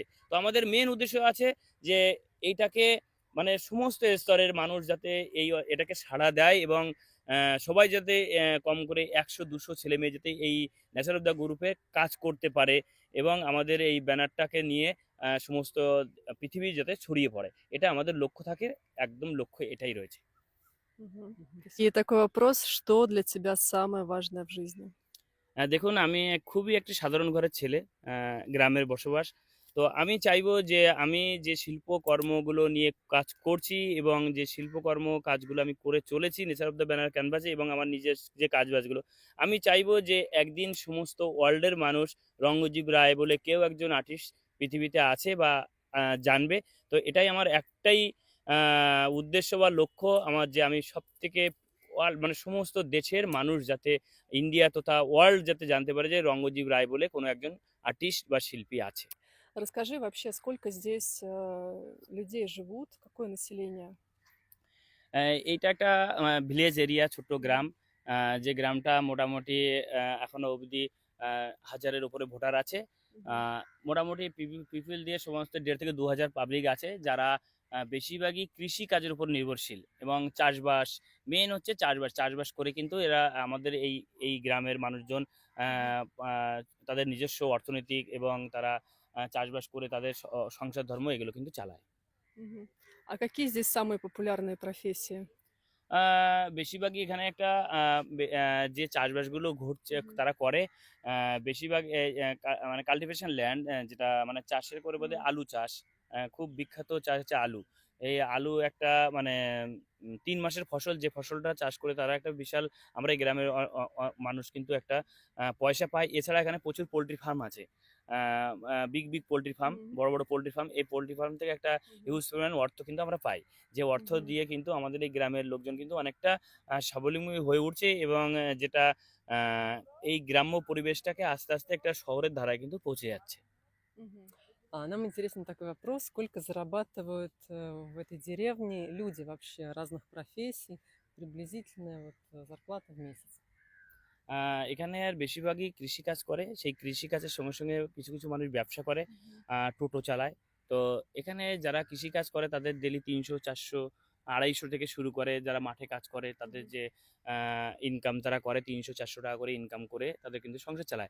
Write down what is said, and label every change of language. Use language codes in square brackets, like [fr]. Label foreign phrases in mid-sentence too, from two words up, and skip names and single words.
[bn] তো আমাদের মেন উদ্দেশ্য আছে যে এইটাকে মানে সমস্ত স্তরের মানুষ যাতে এটাকে সাড়া দেয় এবং সবাই যাতে কম করে 100-200 ছেলে মেয়ে যাতে এই নেচার অফ দ্য গ্রুপে কাজ করতে পারে এবং আমাদের এই ব্যানারটাকে নিয়ে সমস্ত পৃথিবী যাতে ছড়িয়ে পড়ে। এটা আমাদের লক্ষ্য থাকে, একদম লক্ষ্য এটাই রয়েছে। Мгм. Мгм. [ru] И такой вопрос, что для тебя самое важное в жизни? [bn] দেখুন, আমি খুবই একটি সাধারণ ঘরের ছেলে, গ্রামের বসবাস। তো আমি চাইবো যে আমি যে শিল্পকর্মগুলো নিয়ে কাজ করছি এবং যে শিল্পকর্ম কাজগুলো আমি করে চলেছি নেচার অফ দ্য ব্যানার ক্যানভাসে এবং আমার নিজের যে কাজবাজগুলো, আমি চাইবো যে একদিন সমস্ত ওয়ার্ল্ডের মানুষ রঙ্গজিৎ রায় বলে কেউ একজন আর্টিস্ট পৃথিবীতে আছে বা জানবে। তো এটাই আমার একটাই উদ্দেশ্য বা লক্ষ্য আমার, যে আমি সবথেকে মানে সমস্ত দেশের মানুষ যাতে ইন্ডিয়া তথা ওয়ার্ল্ড যাতে জানতে পারে যে রঙ্গজিৎ রায় বলে কোনো একজন আর্টিস্ট বা শিল্পী আছে। [ru] Расскажи вообще, сколько здесь людей живут, какое население? [bn] এইটা একটা [en] village area, [bn] ছোট্ট Мгм. গ্রাম। যে গ্রামটা মোটামুটি এখনো অবধি 1000-এর উপরে ভোটার আছে। আ Мгм. মোটামুটি পিপল দিয়ে সমস্ত ১,৫০০ থেকে ২,০০০ পাবলিক আছে যারা বেশিরভাগই কৃষিকাজের উপর নির্ভরশীল এবং চাষবাস, মেইন হচ্ছে চাষবাস। চাষবাস করে কিন্তু এরা আমাদের এই গ্রামের মানুষজন আ Мгм. আ তাদের নিজস্ব অর্থনৈতিক এবং তারা চাষবাস করে তাদের সংসার ধর্ম এগুলো কিন্তু চালায়। Мгм. [ru] А какие здесь самые популярные профессии? [bn] আ বেশিরভাগই এখানে একটা আ বে আ যে চাষবাসগুলো ঘটছে Мгм. তারা করে, আ বেশিরভাগ এ এ কা মানে [en] cultivation land, [bn] যেটা মানে চাষের করে বলতে Мгм. আলু চাষ। খুব বিখ্যাত চাষ হচ্ছে আলু। এই আলু একটা মানে ৩ মাসের ফসল, যে ফসলটা চাষ করে তারা একটা বিশাল, আমরা এই গ্রামের অ অ অ মানুষ কিন্তু একটা পয়সা পায়। এছাড়া এখানে প্রচুর [en] poultry farm [bn] আছে। আ আ [en] big poultry farm, Мгм. [bn] বড় [en] poultry farm. [bn] এই [en] poultry farm [bn] থেকে একটা Мгм. হিউজ পরিমাণ অর্থ কিন্তু আমরা পাই। যে অর্থ Мгм. দিয়ে কিন্তু আমাদের এই গ্রামের লোকজন কিন্তু অনেকটা স্বাবলম্বী হয়ে উঠছে এবং যেটা আ এই গ্রাম্য পরিবেশটাকে আস্তে, আস্তে একটা শহরের ধারায় কিন্তু পৌঁছে যাচ্ছে। Мгм. [ru] Нам интересен такой вопрос, сколько зарабатывают в этой деревне люди вообще разных профессий, приблизительная вот зарплата в месяц? [bn] আ এখানে আর বেশিরভাগই কৃষিকাজ করে। সেই কৃষিকাজের সঙ্গে, সঙ্গে কিছু মানুষ ব্যবসা করে, Мгм. টোটো চালায়। তো এখানে যারা কৃষিকাজ করে তাদের ডেইলি ৩০০-৪০০ 250 থেকে শুরু করে যারা মাঠে কাজ করে তাদের যে ইনকাম তারা করে 300-400 টাকা করে ইনকাম করে তাদের কিন্তু সংসার চালায়।